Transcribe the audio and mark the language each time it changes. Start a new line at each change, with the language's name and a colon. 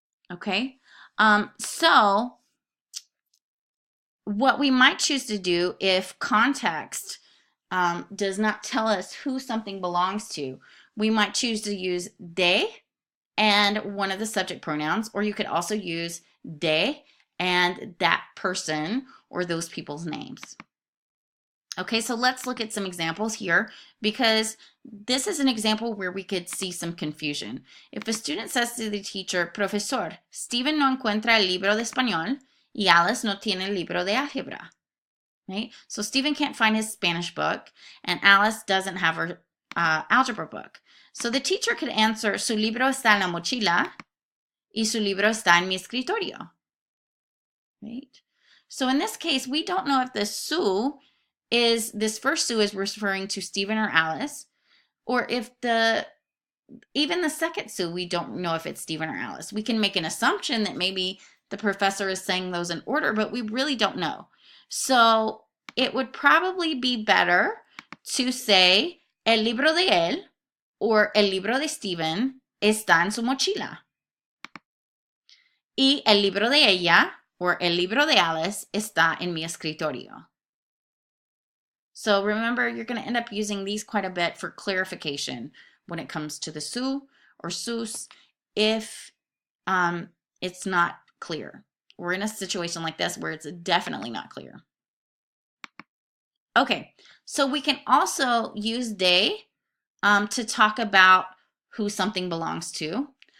English: Okay, so what we might choose to do if context does not tell us who something belongs to, we might choose to use de and one of the subject pronouns, or you could also use de and that person or those people's names. Okay, so let's look at some examples here because this is an example where we could see some confusion. If a student says to the teacher,
Spanish: Profesor, Steven no encuentra el libro de español y Alice no tiene el libro de álgebra, right?
English: So Steven can't find his Spanish book and Alice doesn't have her algebra book. So the teacher could answer,
Spanish: su libro está en la mochila y su libro está en mi escritorio, right?
English: So in this case, we don't know if the su is, this first su is referring to Stephen or Alice, or if even the second su, we don't know if it's Stephen or Alice. We can make an assumption that maybe the professor is saying those in order, but we really don't know. So it would probably be better to say
Spanish: el libro de él or el libro de Stephen está en su mochila. Y el libro de ella or el libro de Alice está en mi escritorio.
English: So remember, you're going to end up using these quite a bit for clarification when it comes to the su or sus if it's not clear. We're in a situation like this where it's definitely not clear. Okay, so we can also use de to talk about who something belongs to.